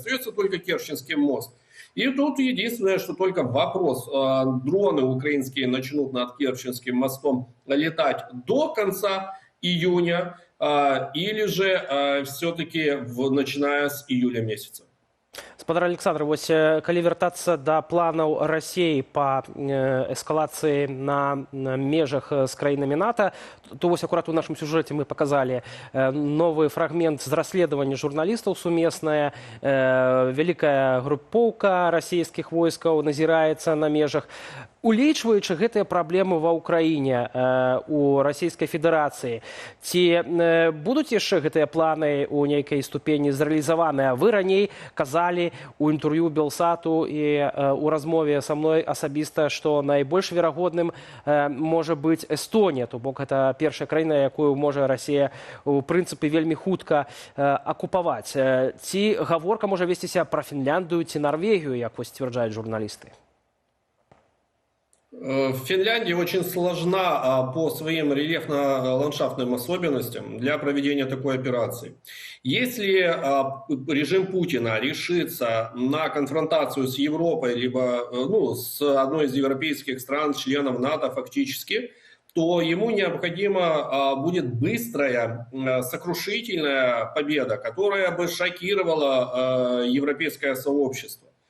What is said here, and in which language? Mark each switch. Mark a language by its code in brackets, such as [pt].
[ru] Остается только Керченский мост. И тут единственное, что только вопрос, дроны украинские начнут над Керченским мостом летать до конца июня или же все-таки начиная с июля месяца. [be] Спадар Александр, вось калі вяртацца да планаў Расіі па эскалацыі на межах з краінамі НАТО, то вось акурат у нашым сюжэце мы паказалі новы фрагмент з расследавання журналістаў сумеснае. Вялікая групоўка расійскіх войскаў назіраецца на межах. Улічваючы гэтыя праблемы ва ўкраіне, у Расійскай Федэрацыі, ці будуць яшчэ гэтыя планы ў нейкай ступені зрэалізаваныя? Вы раней казалі у інтэрв'ю Белсату і у размове са мной асабіста, што найбольш верагодным можа быць Эстонія, то бок гэта першая краіна, якую можа Расія у прынцыпе вельмі хутка акупаваць. Ці гаворка можа весціся пра Фінляндыю ці Нарвегію, як вось сцвярджаюць журналісты? [ru] Финляндия очень сложна по своим рельефно-ландшафтным особенностям для проведения такой операции. Если режим Путина решится на конфронтацию с Европой, либо с одной из европейских стран, членов НАТО фактически, то ему необходима будет быстрая, сокрушительная победа, которая бы шокировала европейское сообщество.